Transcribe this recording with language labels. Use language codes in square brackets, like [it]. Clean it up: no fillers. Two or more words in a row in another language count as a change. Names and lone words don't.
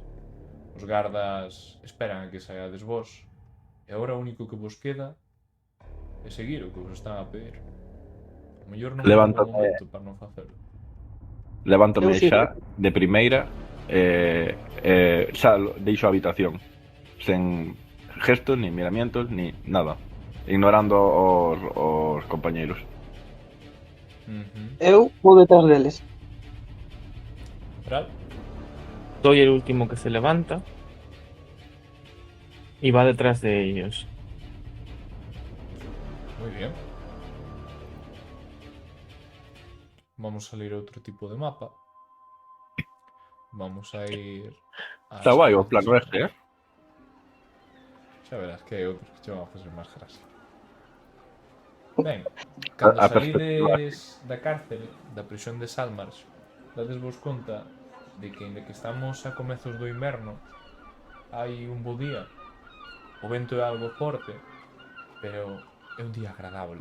[gl] Os gardas esperan a que saíades vos, e agora o único que vos queda é seguir o que vos están a pedir. O mellor non é un Levántate. bom momento para non facelo. Levántome Eu sí. xa de primeira xa deixo a habitación sen gestos, [es] ni miramientos, ni nada, ignorando [gl] os compañeiros. Eu vou detrás deles. Real? [es] Soy el último que se levanta y va detrás de ellos. [gl] Moi bien. Vamos a salir a outro tipo de mapa. Vamos a ir... Está guai o plano este, Xa verás que hai outros que che van a facer máis gracia. Ben, cando A salides da cárcel, da prisión de Salmars, dades vos conta de que, ainda que estamos a comezos do inverno, hai un bo día, o vento é algo forte, pero é un día agradable.